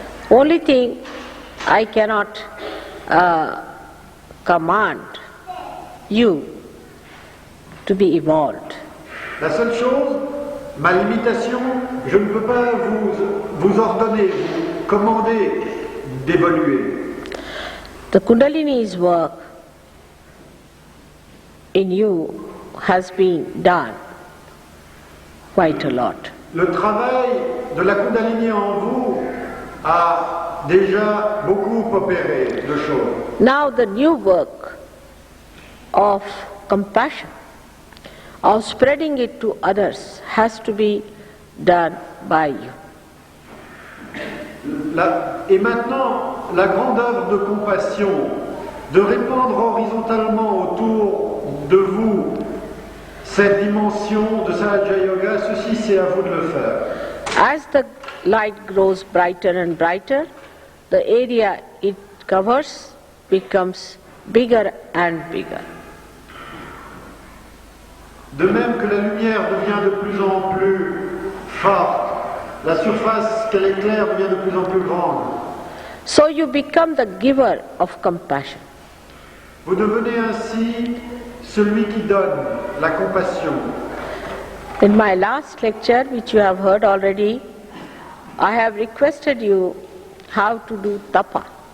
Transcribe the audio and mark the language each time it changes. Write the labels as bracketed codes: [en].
[en] Only thing I cannot command you to be evolved. [fr] La seule chose, ma limitation, je ne peux pas vous ordonner, vous commander d'évoluer. [en] The Kundalini's work in you has been done quite a lot. [fr] Le travail de la Kundalini en vous a déjà beaucoup opéré de choses. [en] Now the new work of compassion, of spreading it to others, has to be done by you. [fr] Et maintenant, la grande œuvre de compassion, de répandre horizontalement autour de vous cette dimension de Sahaja Yoga, ceci c'est à vous de le faire. [en] As the light grows brighter and brighter, the area it covers becomes bigger and bigger. [fr] De même que la lumière devient de plus en plus forte, la surface qu'elle éclaire devient de plus en plus grande. [en] So you become the giver of compassion. [fr] Vous devenez ainsi celui qui donne la compassion. [en] In my last lecture, which you have heard already, I have requested you how to do tapa.